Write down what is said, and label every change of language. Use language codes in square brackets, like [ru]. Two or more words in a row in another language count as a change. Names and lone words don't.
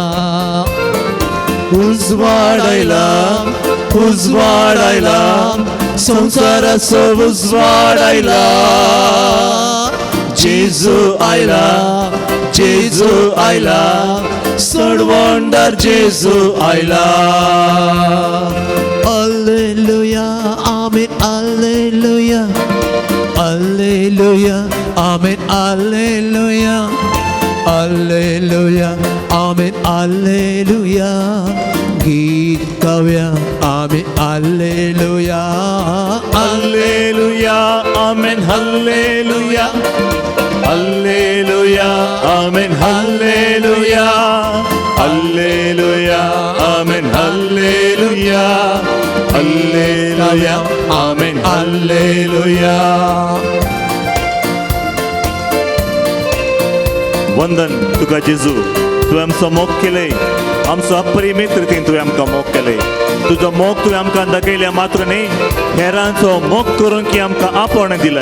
[kok] उजवाडायला संसाराचो उजवाडायला, जेजू आयला सर्वणदार जेजू आयला. [la] Alleluia, amen, alleluia, alleluia, amen, alleluia, alleluia, amen, alleluia. [kok] गीत गावया [la] आमेन alleluia, alleluia, amen, alleluia, alleluia, amen, alleluia, alleluia, amen, alleluia, alleluia, amen, alleluia. [kok] वंदन तुका जेजू, तुवें आमचो मोग केले, आमचो अपरिमीत रितीन तुवें आमकां मोग केले. तुजो मोग तुवें आमकां दाखयल्या मात्र न्ही, हेरांचो मोग करून की आमकां आपण दिलाय.